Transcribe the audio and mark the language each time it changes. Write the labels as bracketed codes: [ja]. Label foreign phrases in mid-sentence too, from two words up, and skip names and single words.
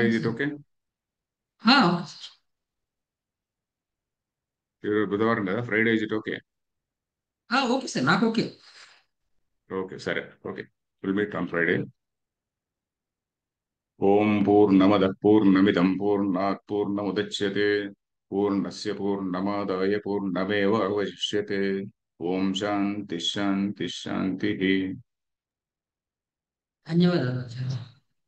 [te] అలాగే [en] is it [te] సార్. ఓకే? ఓకే సార్. ఈరోజు బుధవారం కదా, [en] Friday is it okay? [te] ఓకే సార్, నాకు ఓకే. [en] ఓకే, సరే, ఓకే. will meet on Friday. [sa] ఓం పూర్ణమదః పూర్ణమిదం పూర్ణాత్ పూర్ణముదచ్యతే పూర్ణస్య పూర్ణమాదాయ పూర్ణమేవ అవశిష్యతే. ఓం శాంతి శాంతి శాంతి. [te] ధన్యవాదాలు ఆచార్య.